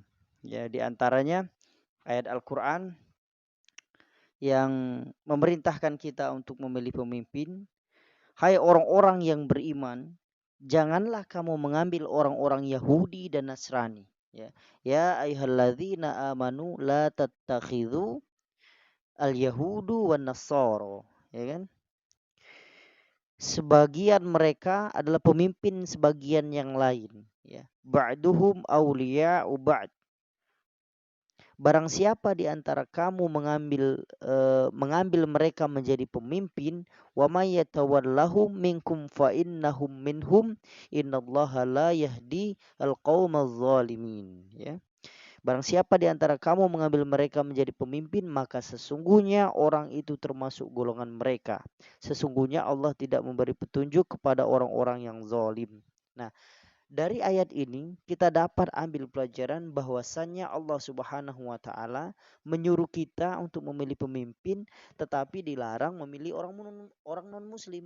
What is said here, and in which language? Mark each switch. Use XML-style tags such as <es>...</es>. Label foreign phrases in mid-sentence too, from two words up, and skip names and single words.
<id>Ya, di antaranya ayat Al-Qur'an yang memerintahkan kita untuk memilih pemimpin. Hai orang-orang yang beriman, janganlah kamu mengambil orang-orang Yahudi dan Nasrani.</id> <ar>يا أيها الذين آمنوا لا تتخذوا اليهود والنصارى.</ar> <id>Ya kan? Sebagian mereka adalah pemimpin sebagian yang lain.</id> <ar>Ya. بعضهم أولياء بعض.</ar> <id>Barang siapa di antara kamu mengambil mereka menjadi pemimpin,</id> <ar>ومن يتولهم منكم فإنهم منهم إن الله لا يهدي القوم الظالمين,</ar> <id>ya. Barang siapa di antara kamu mengambil mereka menjadi pemimpin, maka sesungguhnya orang itu termasuk golongan mereka. Sesungguhnya Allah tidak memberi petunjuk kepada orang-orang yang zalim. Nah, dari ayat ini kita dapat ambil pelajaran bahwasannya Allah</id> <ar>سبحانه وتعالى</ar> <id>menyuruh kita untuk memilih pemimpin, tetapi dilarang memilih orang non muslim.</id>